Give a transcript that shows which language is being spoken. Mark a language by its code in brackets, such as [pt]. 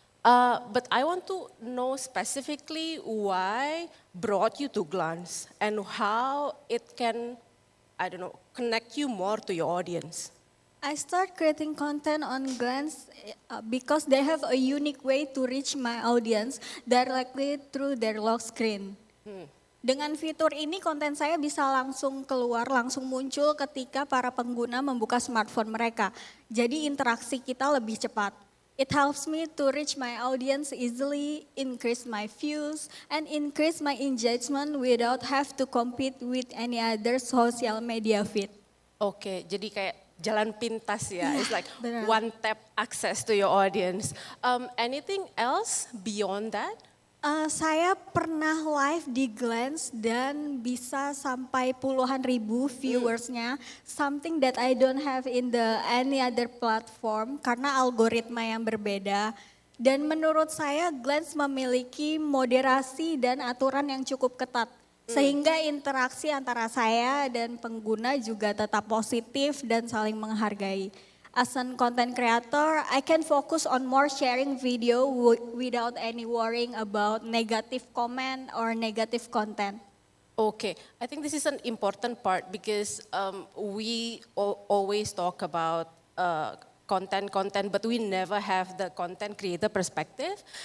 [en] But I want to know specifically why brought you to Glance and how it can I don't know, connect you more to your audience? I start creating content on Glance because they have a unique way to reach my audience directly through their lock screen. [id] Dengan fitur ini konten saya bisa langsung keluar, langsung muncul ketika para pengguna membuka smartphone mereka. Jadi interaksi kita lebih cepat. [en] It helps me to reach my audience easily, increase my views, and increase my engagement without have to compete with any other social media feed. [id] Oke, jadi kayak jalan pintas ya. Iya, [en] It's like [id] benar. [en] one tap access to your audience. Anything else beyond that? [id] Saya pernah live di Glance dan bisa sampai puluhan ribu viewersnya. [en] Something that I don't have in the any other platform [id] karena algoritma yang berbeda. Dan menurut saya Glance memiliki moderasi dan aturan yang cukup ketat. Sehingga interaksi antara saya dan pengguna juga tetap positif dan saling menghargai. [en] As a content creator, I can focus on more sharing video without any worrying about negative comment or negative content. Okay, I think this is an important part because we always talk about content, but we never have the content creator perspective.